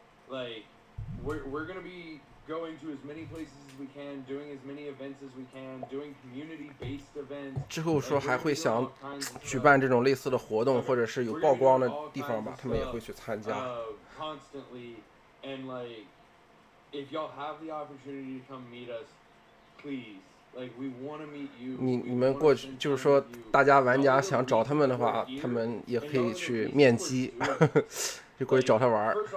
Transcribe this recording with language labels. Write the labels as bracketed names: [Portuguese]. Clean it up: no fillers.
[English] Like, we're gonna be going to as many places as we can, doing as many events as we can, doing community-based events. [Chinese] 之后说还会想举办这种类似的活动，或者是有曝光的地方吧，他们也会去参加。 [English] Constantly, and like, if y'all have the opportunity to come meet us, please. Like, we want to meet you. [Chinese] 你们过去，就是说，大家玩家想找他们的话，他们也可以去面基，就过去找他玩。